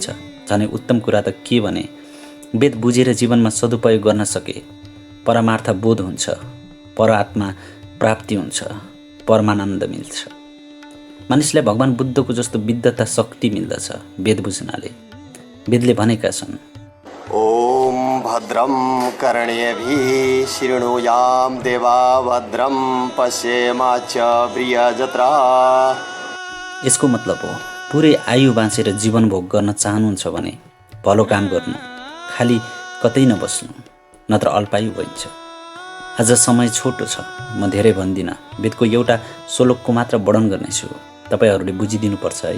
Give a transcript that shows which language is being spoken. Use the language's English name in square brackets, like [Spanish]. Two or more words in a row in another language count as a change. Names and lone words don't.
[Nepali] झनै उत्तम कुरा त के भने, वेद बुझेर जीवनमा सदुपयोग गर्न सके परमार्थ बोध हुन्छ, परआत्मा प्राप्ति हुन्छ, परमानन्द मिल्छ। मानिसलाई भगवान बुद्धको जस्तो विद्वता शक्ति मिल्दछ वेद बुझ्नाले। वेदले भनेका छन्, [Sanskrit] ओम भद्रम कर्णेभिः शृणुयाम देवा भद्रम पश्येमाक्षप्रियजत्रा। [Nepali] यसको मतलब हो पुरै आयु बाँचेर जीवन भोग गर्न चाहनुहुन्छ भने भलो काम गर्नु, खाली कतै नबस्नु, नत्र अल्पायु भइन्छ। आज समय छोटो छ, म धेरै भन्दिनँ। वेदको एउटा श्लोकको मात्र वर्णन गर्नेछु, तपाईहरूले बुझिदिनुपर्छ है।